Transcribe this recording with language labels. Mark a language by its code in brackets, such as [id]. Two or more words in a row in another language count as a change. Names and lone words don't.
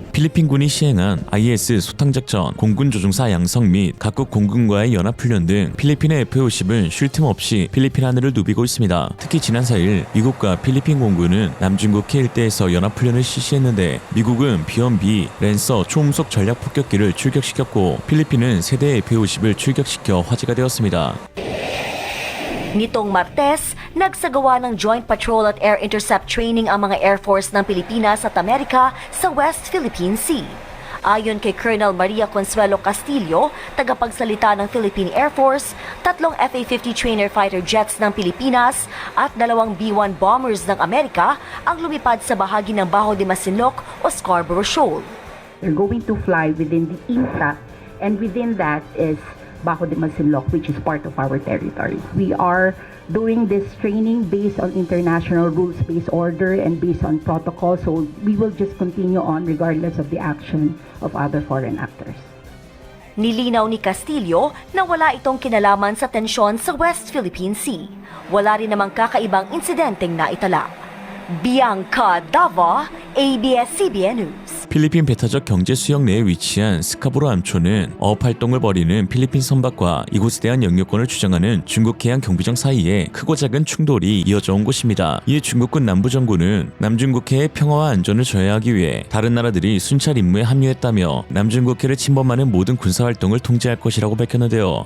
[ko] 필리핀군이 시행한 IS 소탕작전, 공군 조종사 양성 및 각국 공군과의 연합훈련 등 필리핀의 FA-50은 쉴 틈 없이 필리핀 하늘을 누비고 있습니다. 특히 지난 4일 미국과 필리핀 공군은 남중국해 일대에서 연합훈련을 실시했는데 미국은 B-1B 랜서 초음속 전략 폭격기를 출격시켰고 필리핀은 세대의 F-50을 출격시켜 화제가 되었습니다. [tl] Nitong Martes, nagsagawa ng [en] Joint Patrol [tl] at [en] Air Intercept Training [tl] ang mga [en] Air Force [tl] ng Pilipinas at Amerika sa West Philippine Sea. Ayon kay Colonel Maria Consuelo Castillo, tagapagsalita ng Philippine Air Force, 3 FA-50 [en] trainer fighter jets [tl] ng Pilipinas at 2 B-1 bombers ng Amerika ang lumipad sa bahagi ng Bajo de Masinloc o Scarborough Shoal. [en] We're going to fly within the INTA, and within that is Bajo de Masinloc, which is part of our territory. We are doing this training based on international rules-based order and based on protocol, so we will just continue on regardless of the action of other foreign actors. [tl] Nilinaw ni Castillo na wala itong kinalaman sa tensyon sa West Philippine Sea. Wala rin namang kakaibang insidenteng naitala. Bianca Dava, ABS-CBN News. [ko] 필리핀 배타적 경제 수역 내에 위치한 스카보로 암초는 어업 활동을 벌이는 필리핀 선박과 이곳에 대한 영유권을 주장하는 중국 해양 경비정 사이에 크고 작은 충돌이 이어져 온 곳입니다. 이에 중국군 남부정부는 남중국해의 평화와 안전을 저해하기 위해 다른 나라들이 순찰 임무에 합류했다며 남중국해를 침범하는 모든 군사 활동을 통제할 것이라고 밝혔는데요.